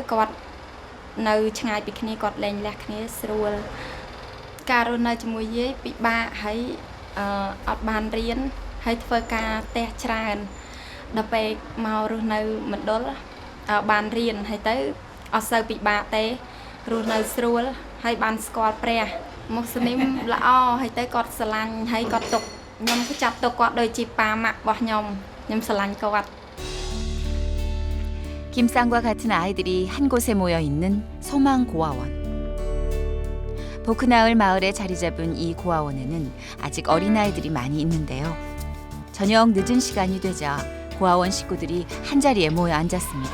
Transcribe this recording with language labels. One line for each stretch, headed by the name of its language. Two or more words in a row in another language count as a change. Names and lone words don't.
Khmer: គាត់នៅឆ្ងាយពីគ្នាគាត់លែងលះគ្នាស្រួលការរស់នៅជាមួយយាយពិបាកហើយអត់បានរៀនហើយធ្វើការផ្ទះច្រើនដល់ពេលមករស់នៅមណ្ឌលបានរៀនហើយទៅអត់សូវពិបាកទេរស់នៅស្រួលហើយបានស្គាល់ព្រះមុស្លីមល្អហើយទៅគាត់ស្រឡាញ់ហើយគាត់ទុកខ្ញុំក៏ចាត់ទុកគាត់ដូចជាប៉ាម៉ាក់របស់ខ្ញុំស្រឡាញ់គាត់
Korean: 김쌍과 같은 아이들이 한 곳에 모여 있는 소망 고아원. 보크나을 마을에 자리 잡은 이 고아원에는 아직 어린아이들이 많이 있는데요. 저녁 늦은 시간이 되자 고아원 식구들이 한자리에 모여 앉았습니다.